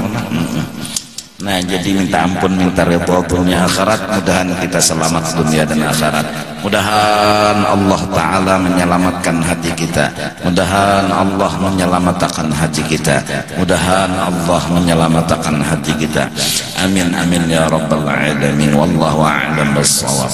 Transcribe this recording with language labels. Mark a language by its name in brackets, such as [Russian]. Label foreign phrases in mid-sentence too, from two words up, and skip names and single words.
[Indonesian] Nah jadi minta ampun, minta ridha dunia akhirat. Mudahan kita selamat dunia dan akhirat. Mudahan Allah Ta'ala menyelamatkan hati kita. Mudahan Allah menyelamatkan hati kita. Mudahan Allah menyelamatkan hati kita. [Arabic] آمين آمين يا رب العالمين. والله أعلم بالصواب.